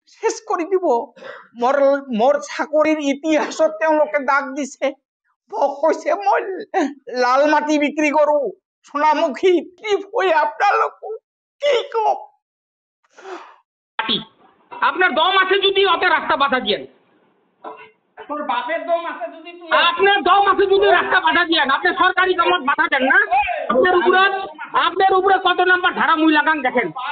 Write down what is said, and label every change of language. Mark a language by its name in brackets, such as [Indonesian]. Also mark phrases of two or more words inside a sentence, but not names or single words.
[Assamese] শেষ কৰি দিব। মোৰ চাকৰিৰ ইতিহাসত তেওঁলোকে দাগ দিছে। মোক কৈছে মই লাল মাটি বিক্ৰী কৰো সোণামুখী। কি হৈ আপোনালোক কি কম? [Bangla] আপনার দম আছে যদি ওতে রাস্তা বাধা দিয়েন। তোর বাপের দম আছে যদি আপনার দম আছে যদি রাস্তা বাধা দিয়েন। আপনি সরকারি কামত বাধা দেন না। আপনার উপরে কত নাম্বার ধারা মুই লাগান দেখেন।